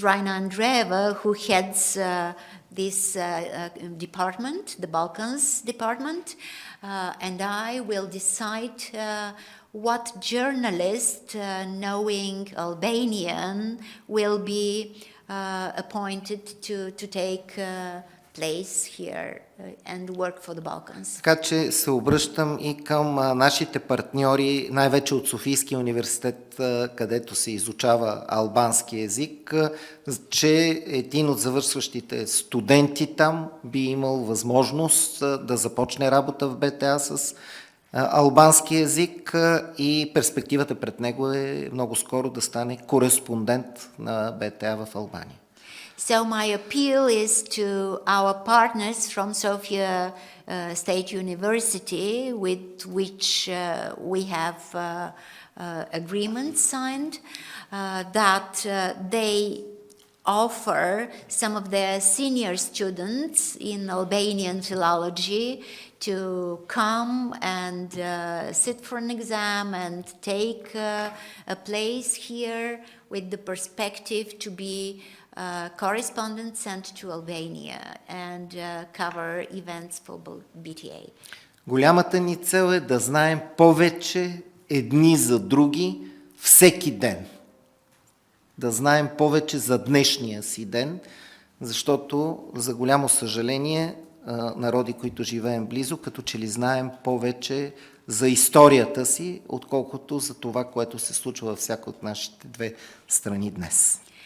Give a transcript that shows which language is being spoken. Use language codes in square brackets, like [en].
[en] Raina Andreeva, who heads this department, the Balkans department, and I will decide what journalist, knowing Albanian, will be appointed to take place here and work for the Balkans. [bg] Така че се обръщам и към нашите партньори, най-вече от Софийския университет, където се изучава албански език, че един от завършващите студенти там би имал възможност да започне работа в БТА с албански език и перспективата пред него е много скоро да стане кореспондент на БТА в Албания. [en] So my appeal is to our partners from Sofia State University, with which we have agreements signed, that they offer some of their senior students in Albanian philology to come and sit for an exam and take a place here with the perspective to be correspondents sent to Albania and cover events for BTA. [bg] Голямата ни цел е да знаем повече едни за други всеки ден. Да знаем повече за днешния си ден, защото за голямо съжаление народи, които живеем близо, като че ли знаем повече за историята си, отколкото за това, което се случва във всяка от нашите две страни днес.